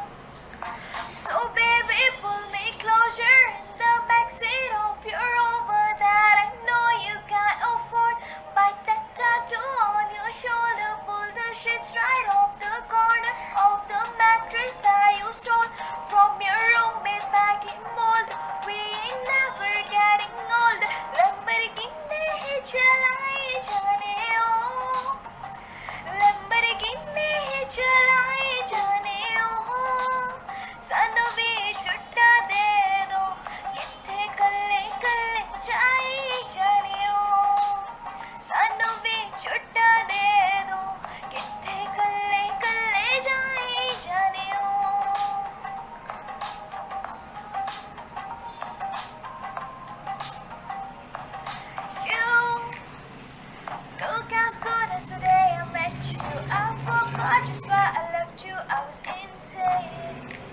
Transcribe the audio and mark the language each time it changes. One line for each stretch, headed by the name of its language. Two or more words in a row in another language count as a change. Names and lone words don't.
English: So baby, pull me closer in the backseat of your Rover that I know you can't afford. Bite that tattoo on your shoulder, pull the sheets right off the corner of the mattress that you stole from your roommate back in Boulder. We ain't never getting older.
Punjabi: Lamborghini चलाई जाने ओ Lamborghini चलाई जाने ओ सानू ਭੀ ਛੁੱਟਾ ਦੇ ਦੋ ਕਿੱਥੇ ਕੱਲੇ ਕੱਲੇ ਜਾਈ ਜਾਨੇ ਓ ਸਾਨੂੰ ਭੀ ਛੁੱਟਾ ਦੇ ਦੋ ਕਿੱਥੇ ਕੱਲੇ ਕੱਲੇ ਜਾਈ ਜਾਨੇ ਓ
English: Look as good as the day I met you. I forgot just why I left you. I was insane.